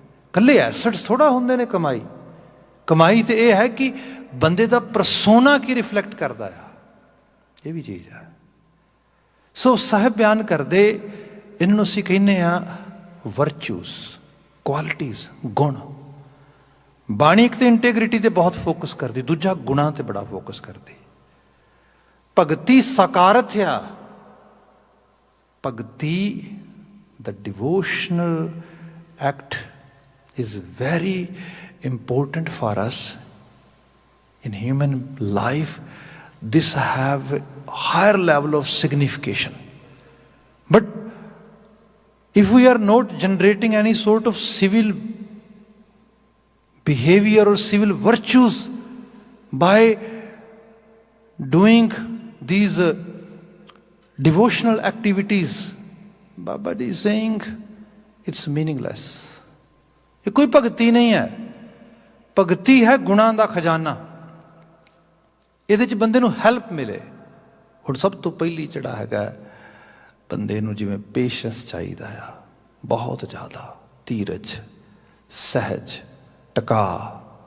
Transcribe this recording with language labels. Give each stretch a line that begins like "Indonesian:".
Punjabi: ਇਕੱਲੇ ਐਸਟਸ ਥੋੜ੍ਹਾ ਹੁੰਦੇ ਨੇ ਕਮਾਈ। ਕਮਾਈ ਤਾਂ ਇਹ ਹੈ ਕਿ ਬੰਦੇ ਦਾ ਪਰਸੋਨਾ ਕੀ ਰਿਫਲੈਕਟ ਕਰਦਾ ਆ, ਇਹ ਵੀ ਚੀਜ਼ ਹੈ। ਸੋ ਸਾਹਿਬ ਬਿਆਨ ਕਰਦੇ ਇਹਨਾਂ ਨੂੰ ਅਸੀਂ ਕਹਿੰਦੇ ਆ ਵਰਚੂਸ, ਕੁਆਲਿਟੀਜ਼, ਗੁਣ। ਬਾਣੀ ਇੱਕ ਤੇ ਇੰਟੈਗ੍ਰਿਟੀ ਤੇ ਬਹੁਤ ਫੋਕਸ ਕਰਦੀ, ਦੂਜਾ ਗੁਣਾਂ ਤੇ ਬੜਾ ਫੋਕਸ ਕਰਦੀ। ਭਗਤੀ ਸਾਕਾਰਥ ਆ, ਭਗਤੀ
English: the devotional act is very important for us in human life. This have higher level of signification. But if we are not generating any sort of civil behavior or civil virtues by doing these devotional activities, Baba ji is saying it's meaningless.
Punjabi: ਇਹ ਕੋਈ ਭਗਤੀ ਨਹੀਂ ਹੈ। ਭਗਤੀ ਹੈ ਗੁਣਾਂ ਦਾ ਖਜ਼ਾਨਾ, ਇਹਦੇ 'ਚ ਬੰਦੇ ਨੂੰ ਹੈਲਪ ਮਿਲੇ। ਹੁਣ ਸਭ ਤੋਂ ਪਹਿਲੀ ਜਿਹੜਾ ਹੈਗਾ ਬੰਦੇ ਨੂੰ ਜਿਵੇਂ ਪੇਸ਼ੈਂਸ ਚਾਹੀਦਾ ਆ, ਬਹੁਤ ਜ਼ਿਆਦਾ ਧੀਰਜ, ਸਹਿਜ, ਟਕਾ।